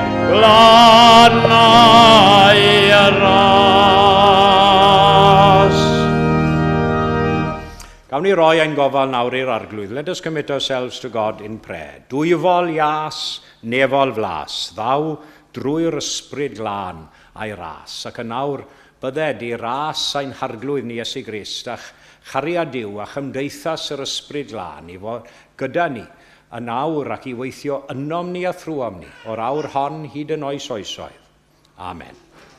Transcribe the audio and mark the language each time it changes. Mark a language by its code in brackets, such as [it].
[cy] glannau y ras. Gawn ni roi ein gofal nawr i'r arglwydd. [en] Let us commit ourselves to God in prayer. [cy] Dwyfol ias, nefol flas, ddaw drwy'r ysbryd glân a'i ras. Ac yn nawr bydded i ras ein harglwydd ni Iesu Grist a'ch chariad Duw a chymdeithas yr ysbryd glân i fod gyda ni yn awr ac i weithio ynom ni a thrwom ni o'r awr hon hyd yn oes oesoedd. Amen.